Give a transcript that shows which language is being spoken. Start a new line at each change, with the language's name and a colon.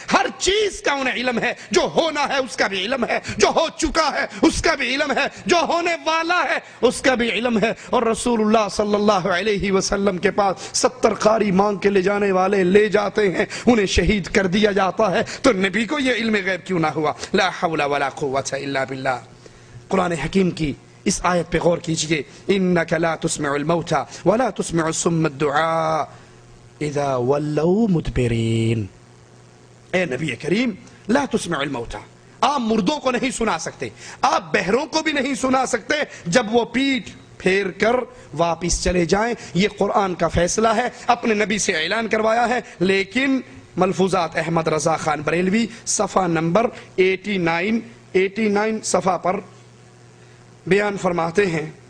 Urdu: ہر چیز کا انہیں علم ہے، جو ہونا ہے اس کا بھی علم ہے، جو ہو چکا ہے اس کا بھی علم ہے، جو ہونے والا ہے اس کا بھی علم ہے. اور رسول اللہ صلی اللہ علیہ وسلم کے پاس 70 قاری مانگ کے لے جانے والے لے جاتے ہیں، انہیں شہید کر دیا جاتا ہے. تو نبی کو یہ علم غیب کیوں نہ ہوا؟
Arabic: لا حول ولا قوة الا باللہ.
Urdu: قرآن حکیم کی اس آیت پہ غور کیجئے.
Arabic: انک لا تسمع الموتى ولا تسمع الصم الدعاء اذا ولوا مدبرین.
Urdu: اے نبی کریم
Arabic: لا تسمع الموتى،
Urdu: آپ مردوں کو نہیں سنا سکتے، آپ بہروں کو بھی نہیں سنا سکتے جب وہ پیٹ پھیر کر واپس چلے جائیں. یہ قرآن کا فیصلہ ہے، اپنے نبی سے اعلان کروایا ہے. لیکن ملفوظات احمد رضا خان بریلوی صفحہ نمبر 89 صفحہ پر بیان فرماتے ہیں.